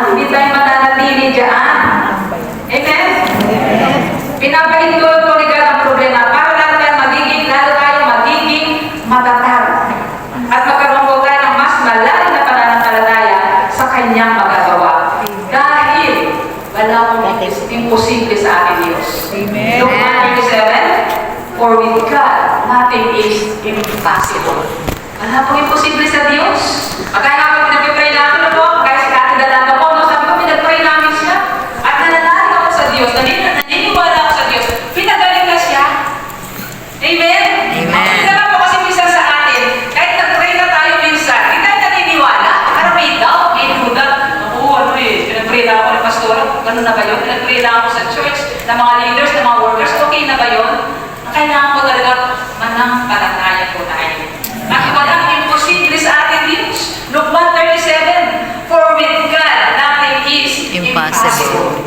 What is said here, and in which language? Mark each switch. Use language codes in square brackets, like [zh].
[tl] Hindi tayo mananatili dyan. Amen? Pinapahintulot po ni God ang problema para lalo tayo magiging matatag. At magkaroon po tayo ng mas malalim na pananampalataya sa kanyang magagawa. Dahil wala pong imposible sa ating Diyos. Amen. [en] Luke 1:27, for with God, nothing is impossible. [tl] Wala pong imposible sa Diyos. Kaya nga pag pinag-pray namin ako, kaya si Ate Dalanda po, no, sabi ko, pinag-pray namin siya. At nananalig ako sa Diyos, naniniwala ako sa Diyos. Pinagaling na siya. Amen? Amen. Hindi naman po kasi minsan sa atin, kahit nag-pray na tayo minsan, hindi tayo naniniwala. Parang may doubt, may duda. Pinag-pray na ako ng pastor, ganun na ba yun? Pinag-pray na ako sa church, ng mga leaders, ng mga workers, okay na ba yun? Ang kailangan ko talaga, manampalataya po tayo. Bakit walang imposible sa ating Diyos? [en] Luke 1:37, for with God, nothing is impossible.